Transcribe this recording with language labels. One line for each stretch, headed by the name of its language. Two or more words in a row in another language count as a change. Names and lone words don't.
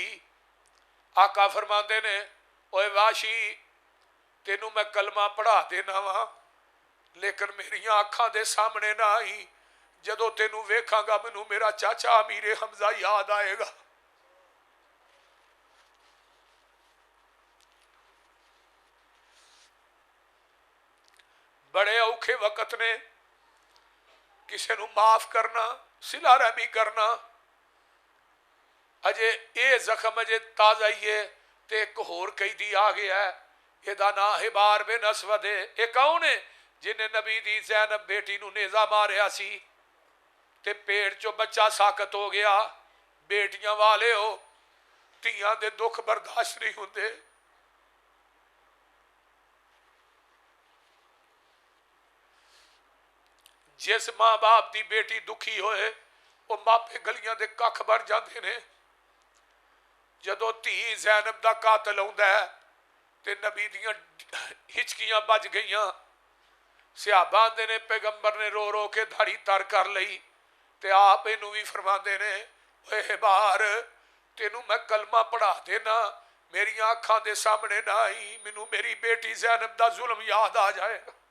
Punjabi: ਆਕਾ ਫ਼ਰਮਾਤੇ ਨੇ ਓਏ ਵਹਸ਼ੀ ਤੈਨੂੰ ਮੈਂ ਕਲਮਾ ਪੜ੍ਹਾ ਦੇਣਾ ਵਾਂ, ਲੇਕਿਨ ਮੇਰੀਆਂ ਅੱਖਾਂ ਦੇ ਸਾਹਮਣੇ ਨਾ ਆਈਂ। ਜਦੋਂ ਤੈਨੂੰ ਵੇਖਾਂਗਾ ਮੈਨੂੰ ਮੇਰਾ ਚਾਚਾ ਅਮੀਰੇ ਹਮਜ਼ਾ ਯਾਦ ਆਏਗਾ। ਬੜੇ ਔਖੇ ਵਕਤ ਨੇ, ਕਿਸੀ ਨੂੰ ਮਾਫ਼ ਕਰਨਾ, ਸਿਲਾ ਰਹਿਮੀ ਕਰਨਾ।
Hindi: अजे ये जख्म अजे ताज़ा ही है।
Punjabi: ਤੋ ਏਕ ਹੋਰ ਕੈਦੀ ਆ ਗਿਆ ਹੈ, ਇਹਦਾ ਨਾਂ
Hindi: हिबार बिन असवद है। ये कौन है?
Punjabi: ਜਿਨ੍ਹੇਂ ਨਬੀ ਦੀ ਜ਼ੈਨਬ ਬੇਟੀ ਨੂੰ ਨੇਜ਼ਾ ਮਾਰਿਆ ਸੀ ਤੇ ਪੇਟ ਚੋਂ ਬੱਚਾ ਸਾਕਤ ਹੋ ਗਿਆ।
Hindi: बेटियां वाले हो,
Punjabi: ਧੀਆਂ ਦੇ
Hindi: दुख बर्दाश्त नहीं होंगे। जिस माँ बाप की बेटी दुखी होए वो मापे
Punjabi: ਗਲੀਆਂ ਦੇ ਕੱਖ
Hindi: भर जाते हैं।
Punjabi: ਜਦੋਂ ਧੀ ਜ਼ੈਨਬ ਕਾ ਕਾਤਲ ਆਉਂਦਾ ਹੈ ਤੇ ਨਬੀ ਦੀਆਂ ਹਿਚਕੀਆਂ ਬੱਜ ਗਈਆਂ। ਸਹਾਬਾ ਆਂਦੇ ਨੇ ਪੈਗ਼ੰਬਰ ਨੇ ਰੋ ਰੋ ਕੇ ਦਾੜ੍ਹੀ ਤਰ ਕਰ ਲਈ ਤੇ ਆਪ ਇਨੂੰ ਭੀ ਫ਼ਰਮਾਤੇ ਨੇ ਓਏ ਹਿਬਾਰ ਤੈਨੂੰ ਮੈਂ ਕਲਮਾ ਪੜ੍ਹਾ ਦੇਣਾ, ਮੇਰੀਆਂ ਅੱਖਾਂ ਦੇ ਸਾਹਮਣੇ ਨਾ ਆਈਂ, ਮੈਨੂੰ ਮੇਰੀ ਬੇਟੀ ਜ਼ੈਨਬ ਦਾ ਜ਼ੁਲਮ ਯਾਦ ਆ ਜਾਏਗਾ।